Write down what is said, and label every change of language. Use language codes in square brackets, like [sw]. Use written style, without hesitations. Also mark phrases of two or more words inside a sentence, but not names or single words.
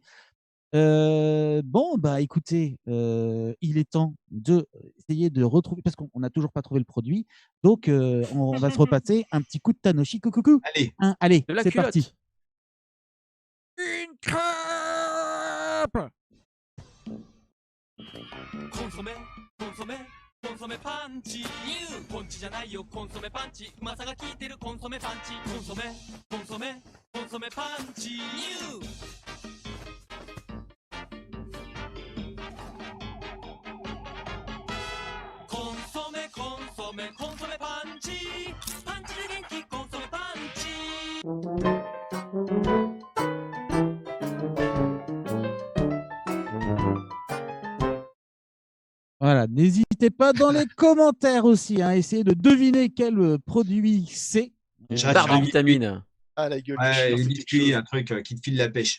[fr] Bon, écoutez, il est temps d'essayer de retrouver, parce qu'on n'a toujours pas trouvé le produit, donc on va se repasser un petit coup de Tanoshi. Coucou. Allez, De la c'est culotte. parti. Une crêpe. [ja] コンソメパンチポンチじゃないよコンソメパンチうまさが効いてるコンソメパンチコンソメパンチコンソメパンチパンチで元気コンソメパンチ [fr] Voilà, n'hésitez pas dans les commentaires aussi à essayer de deviner quel produit c'est. Barre de vitamines. Ah, la gueule. Ouais, les biscuits, un truc qui te file la pêche.